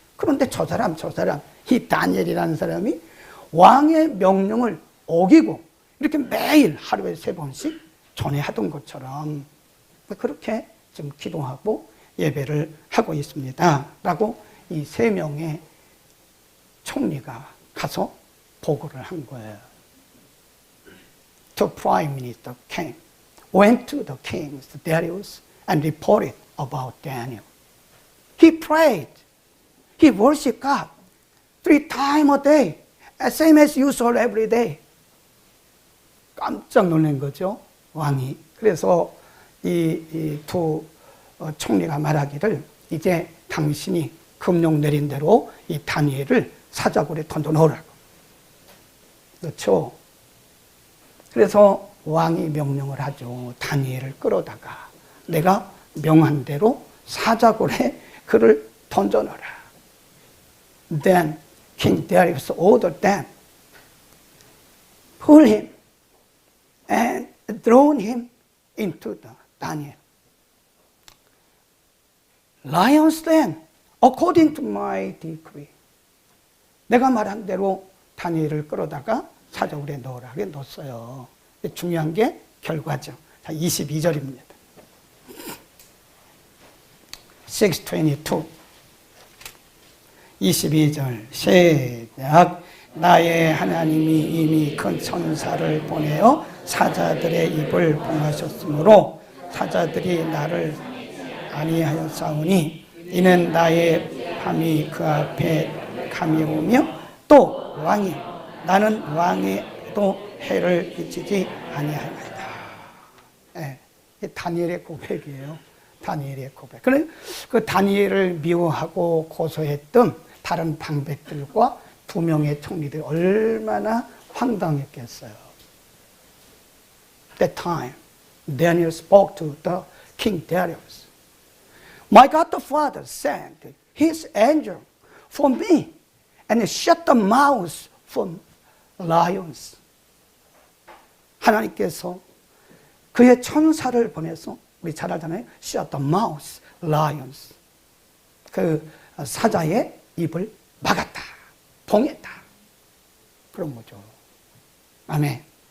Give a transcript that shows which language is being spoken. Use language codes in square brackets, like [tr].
[ko] 그런데 저 사람, 이 다니엘이라는 사람이 왕의 명령을 어기고 이렇게 매일 하루에 3번씩 전에 하던 것처럼 그렇게 지금 기도하고 예배를 하고 있습니다. 라고 이 3명의 총리가 가서 보고를 한 거예요. [en] The Prime Minister came, went to the king Darius and reported about Daniel. He prayed. He worshiped God 3 times a day, same as usual every day. [ko] 깜짝 놀란 거죠, 왕이. 그래서 이 2 총리가 말하기를 이제 당신이 금령 내린 대로 이 다니엘을 사자굴에 던져 넣으라고. 그렇죠? 그래서 왕이 명령을 하죠. 다니엘을 끌어다가 내가 명한 대로 사자굴에 그를 던져 넣어라. [en] Then King Darius ordered them, pull him and throw him into the Daniel. Lions den, according to my decree. [ko] 내가 말한 대로 다니엘을 끌어다가 사자굴에 넣으라. 그게 넣었어요. 중요한 게 결과죠. 자, 22절입니다. 6:22. 22절 시작. 나의 하나님이 이미 큰 천사를 보내어 사자들의 입을 봉하셨으므로 사자들이 나를 아니하였사오니 이는 나의 밤이 그 앞에 감이 오며 또 왕이 나는 왕에도 해를 끼치지 아니하였다. 네, 다니엘의 고백이에요. 다니엘의 고백. 그래 그 다니엘을 미워하고 고소했던 다른 방백들과 2명의 총리들이 얼마나 황당했겠어요. [en] That time, Daniel spoke to the King Darius. My God the Father sent His angel for me and shut the mouths from lions. [ko] 하나님께서 그의 천사를 보내서 우리 잘 알잖아요. [en] Shut the mouths, lions. [ko] 그 사자의 입을 막았다. 봉했다. 그런 거죠. 아멘.